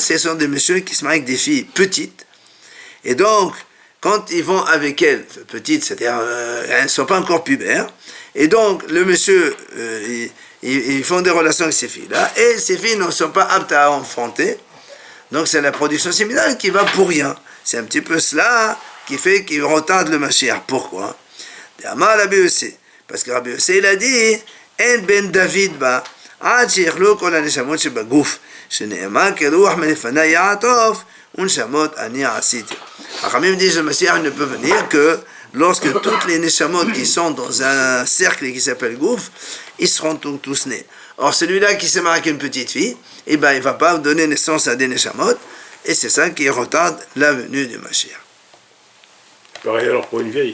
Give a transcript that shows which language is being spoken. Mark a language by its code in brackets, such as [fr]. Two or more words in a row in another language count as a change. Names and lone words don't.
[fr] Ce sont des messieurs qui se marient avec des filles petites. Et donc, quand ils vont avec elles, petites, c'est-à-dire elles ne sont pas encore pubères, et donc le monsieur, ils font des relations avec ces filles-là, et ces filles ne sont pas aptes à enfanter. Donc c'est la production séminale qui va pour rien. C'est un petit peu cela qui fait qu'il retarde le Mashiach. Pourquoi? Parce que Rabbi Yossé, il a dit [he] אין בן דוד בה, עד שיכלו כל הנשמות שבגוף, שנאמר כרוח מלפני יעטוף, ונשמות אני עשיתי. [fr] חכמים disent que le Messie ne peut venir que lorsque toutes les neshamot qui sont dans un cercle qui s'appelle gouffre, ils seront tous nés. Or celui-là qui s'est marié avec une petite fille, eh ben, il ne va pas donner naissance à des neshamot, et c'est ça qui retarde la venue du Mashiach. Pareil alors pour une vieille.